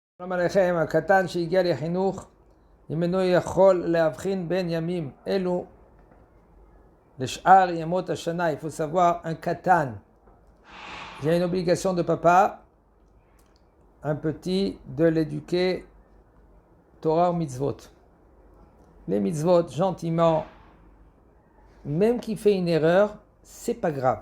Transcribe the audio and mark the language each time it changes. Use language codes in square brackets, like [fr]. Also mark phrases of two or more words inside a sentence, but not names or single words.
[he] שלום עליכם, הקטן שהגיע לחינוך, אם אינו יכול להבחין בין ימים אלו לשאר ימות השנה. [fr] Il faut savoir un katan. Il y a une obligation de papa, un petit, de l'éduquer Torah ou mitzvot. Les mitzvot, gentiment, même qu'il fait une erreur, c'est pas grave.